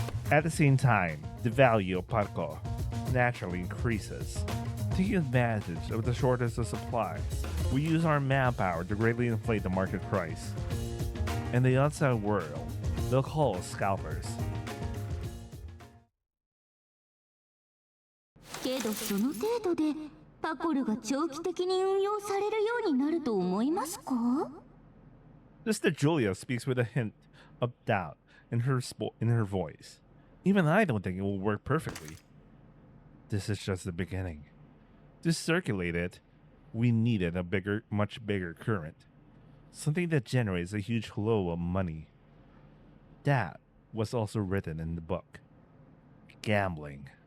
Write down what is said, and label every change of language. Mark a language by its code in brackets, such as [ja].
[en] At the same time, the value of Parco naturally increases. Taking advantage of the shortage of supplies, we use our manpower to greatly inflate the market price. In the outside world, they'll call us scalpers. [ja] けどその程度でパコルが長期的に運用されるようになると思いますか？ [en] Sister Julia speaks with a hint of doubt in her voice. Even I don't think it will work perfectly. This is just the beginning. To circulate it, we needed a much bigger current. Something that generates a huge flow of money. That was also written in the book. Gambling.